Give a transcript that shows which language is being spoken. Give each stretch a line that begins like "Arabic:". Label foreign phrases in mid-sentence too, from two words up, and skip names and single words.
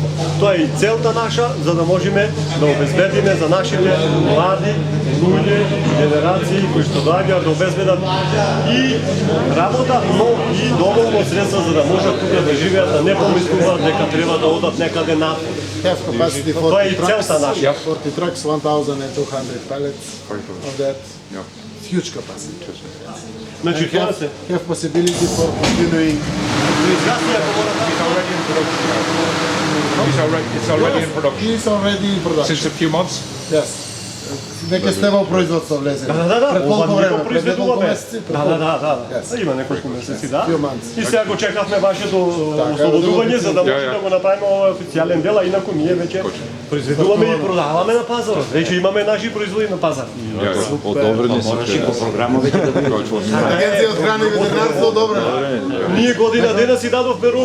Macedonian: Тоа е и целта наша, за да можеме да обезбедиме за нашите млади луѓе, генерации кои што доаѓаат да обезбедат и работа, но и доволно средства за да можат тука да живеат, да не помислуваат дека треба да одат некаде напред.
English: have capacity for
Macedonian: Тоа е и 40 целта
English: trucks,
Macedonian: наша.
English: 40 trucks, 1,200 pallets of that. Huge capacity.
Macedonian: Значи
English: And
Macedonian: тоа се
English: have possibility for continuing. It's already in production. He's already in production. Since a few months. Yes.
Macedonian: веќе сте во производство влезени. Да. Пред колку Ова ние време? го Пред неколку произведуваме. месеци? Да. Има неколку месеци, да.
English: Few months.
Macedonian: И сега го чекавме вашето Така, ослободување за да може Ја. да го направиме ова официјален дел, а инаку ние веќе произведуваме и продаваме на пазарот. Веќе имаме наши производи на пазар. Одобрени се. Можеш и по програма веќе да бидеш. Агенција од храна и ветеринарство одобрена. Ние година дена си дадовме рук.